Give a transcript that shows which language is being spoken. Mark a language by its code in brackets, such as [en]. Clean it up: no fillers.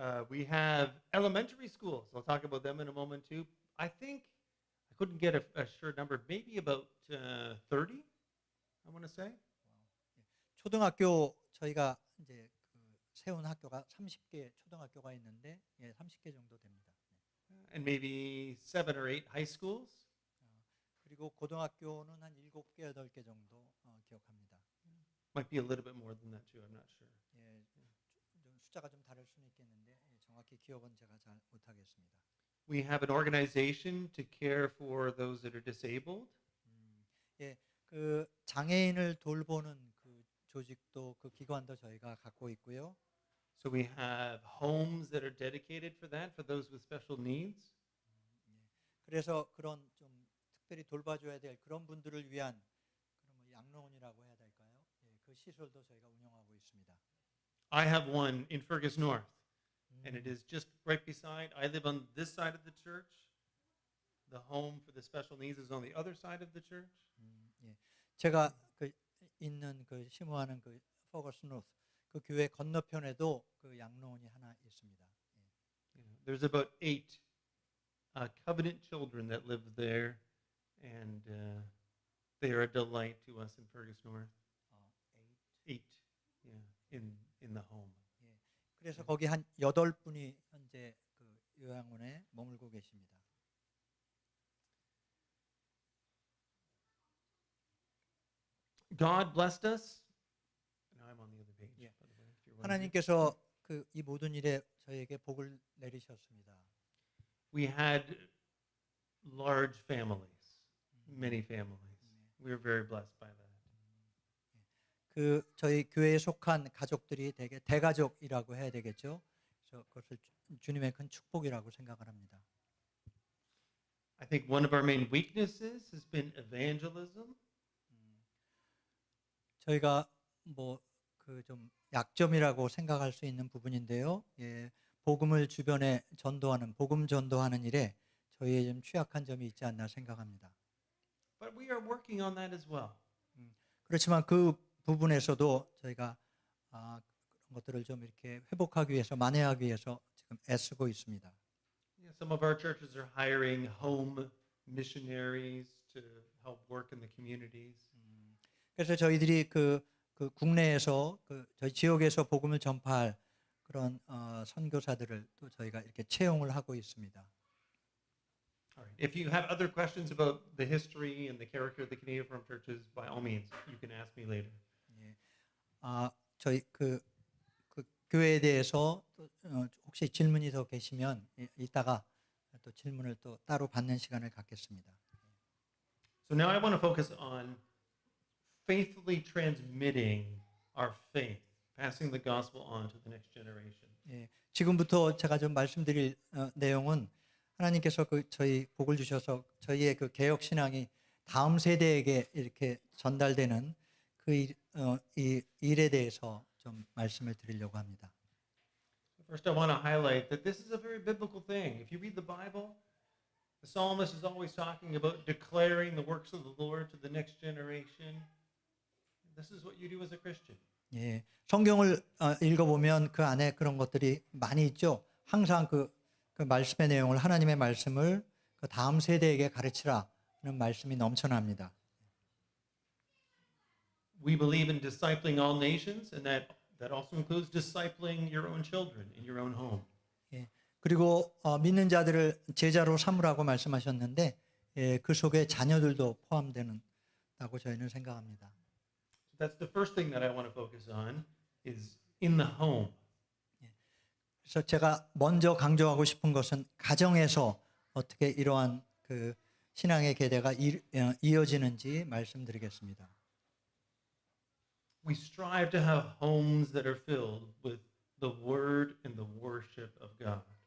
[en] We have elementary schools. I'll talk about them in a moment too. I think I couldn't get a sure number. Maybe about 30. I want to say. [ko] 초등학교 저희가 이제 그 세운 학교가 30개 초등학교가 있는데 예, 30개 정도 됩니다. [en] And maybe 7 or 8 high schools. [ko] 그리고 고등학교는 한 7개, 8개 정도 기억합니다. [en] Might be a little bit more than that too. I'm not sure. [ko] 예, 좀 숫자가 좀 다를 수는 있겠는데 예, 정확히 기억은 제가 잘 못하겠습니다. [en] We have an organization to care for those that are disabled. [ko] 예, 그 장애인을 돌보는 그 조직도 그 기관도 저희가 갖고 있고요. [en] So we have homes that are dedicated for that, for those with special needs. [ko] 그래서 그런 좀 특별히 돌봐줘야 될 그런 분들을 위한 그런 뭐 양로원이라고 해야 될까요? 예, 그 시설도 저희가 운영하고 있습니다. [en] I have one in Fergus North, and it is just right beside. I live on this side of the church. The home for the special needs is on the other side of the church. [ko] 예. 제가 그 있는 그 심호하는 그 포거스 노스 그 교회 건너편에도 그 양로원이 하나 있습니다. [en] There's about 8 covenant children that live there, and they are a delight to us in Fergus North. 8, yeah, in the home. [ko] 예. 그래서 거기 한 8분이 현재 그 요양원에 머물고 계십니다. [en] God blessed us. Now I'm on the other page. Yeah. By the way, if you're wondering. [ko] 하나님께서 그 이 모든 일에 저희에게 복을 내리셨습니다. [en] We had large families, many families. We were very blessed by that. [ko] 그 저희 교회에 속한 가족들이 되게 대가족이라고 해야 되겠죠. 그래서 그것을 주님의 큰 축복이라고 생각을 합니다. [en] I think one of our main weaknesses has been evangelism. [ko] 저희가 뭐 그 좀 약점이라고 생각할 수 있는 부분인데요. 예, 복음을 주변에 전도하는 복음 전도하는 일에 저희의 좀 취약한 점이 있지 않나 생각합니다. [en] But we are working on that as well. [ko] 그렇지만 그 부분에서도 저희가 그런 것들을 좀 이렇게 회복하기 위해서 만회하기 위해서 지금 애쓰고 있습니다. [en] Yeah, some of our churches are hiring home missionaries to help work in the communities. [ko] 그래서 저희들이 그 국내에서 그 저희 지역에서 복음을 전파할 그런 선교사들을 또 저희가 이렇게 채용을 하고 있습니다. [en] All right. If you have other questions about the history and the character of the Canadian Reformed churches, by all means, you can ask me later. [ko] 예. 저희 그 교회에 대해서 또, 혹시 질문이 더 계시면 이따가 또 질문을 또 따로 받는 시간을 갖겠습니다. [en] So now I want to focus on faithfully transmitting our faith, passing the gospel on to the next generation. [ko] 예, 지금부터 제가 좀 말씀드릴 내용은 하나님께서 저희 복을 주셔서 저희의 그 개혁 신앙이 다음 세대에게 이렇게 전달되는 이 일에 대해서 좀 말씀을 드리려고 합니다. [en] First, I want to highlight that this is a very biblical thing. If you read the Bible, the psalmist is always talking about declaring the works of the Lord to the next generation. This is what you do as a Christian. [ko] 예, 성경을 읽어보면 그 안에 그런 것들이 많이 있죠. 항상 그 말씀의 내용을 하나님의 말씀을 그 다음 세대에게 가르치라는 말씀이 넘쳐납니다. [en] We believe in discipling all nations, and that also includes discipling your own children in your own home. [ko] 예, 그리고 믿는 자들을 제자로 삼으라고 말씀하셨는데 그 속에 자녀들도 포함되는다고 저희는 생각합니다. [en] That's the first thing that I want to focus on is in the home. [ko] 그래서 제가 먼저 강조하고 싶은 것은 가정에서 어떻게 이러한 그 신앙의 계대가 이어지는지 말씀드리겠습니다. [en] We strive to have homes that are filled with the word and the worship of God.